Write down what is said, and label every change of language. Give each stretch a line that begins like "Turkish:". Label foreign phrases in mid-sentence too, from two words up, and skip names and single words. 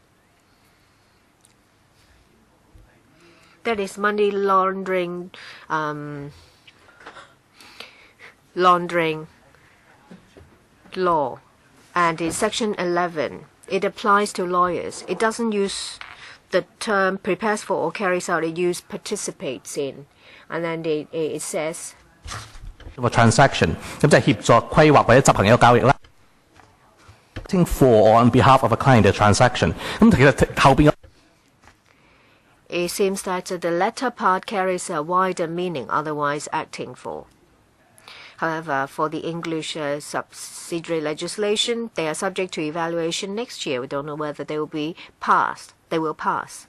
English: That is money laundering, law, and in Section 11, it applies to lawyers. It doesn't use the term prepares for or carries out. It uses participates in, and then it says.
Cantonese: 個 transaction 咁即係協助規劃或者執行一個交易啦。
English: Acting for or on behalf of a client a transaction
Cantonese: 咁其實後邊。
English: It seems that the latter part carries a wider meaning, otherwise acting for. However, for the English subsidiary legislation, they are subject to evaluation next year. We don't know whether they will be passed. They will pass.